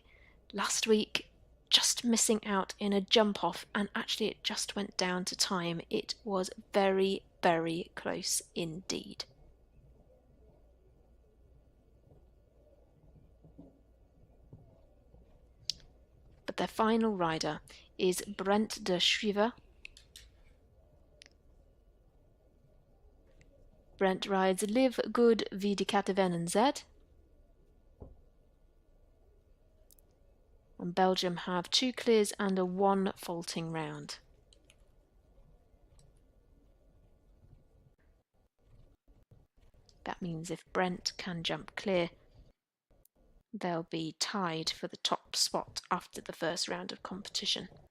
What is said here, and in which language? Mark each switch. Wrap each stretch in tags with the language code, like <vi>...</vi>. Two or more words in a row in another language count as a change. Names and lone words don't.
<en>Last week, just missing out in a jump off, and actually it just went down to time. It was very, very close indeed. But their final rider is Brent de Schrijver. Brent rides Live Good wie die Kattenwennen Z. And Belgium have 2 clears and a 1 faulting round. That means if Brent can jump clear, they'll be tied for the top spot after the first round of competition.</en>